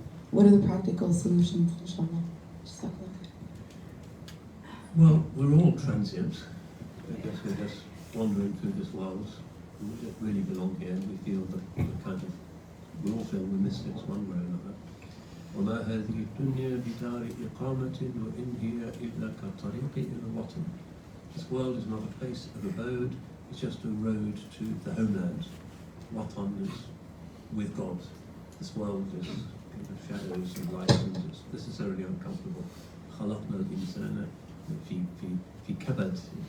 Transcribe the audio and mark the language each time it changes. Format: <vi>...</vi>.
<en>What are the practical solutions, inshallah? Well, we're all transient. I guess we're just wandering through this world. We don't really belong here. We feel that we all feel we're mystics one way or another.</en> <ar>وما هذه الدنيا بدار إقامة وإن هي إلا كالطريق إلى الوطن.</ar> <en>This world is not a place of abode, it's just a road to the homeland. Watan is with God. This world is shadows and light, and it's necessarily uncomfortable.</en> <ar>خلقنا الإنسان في كبد.</ar>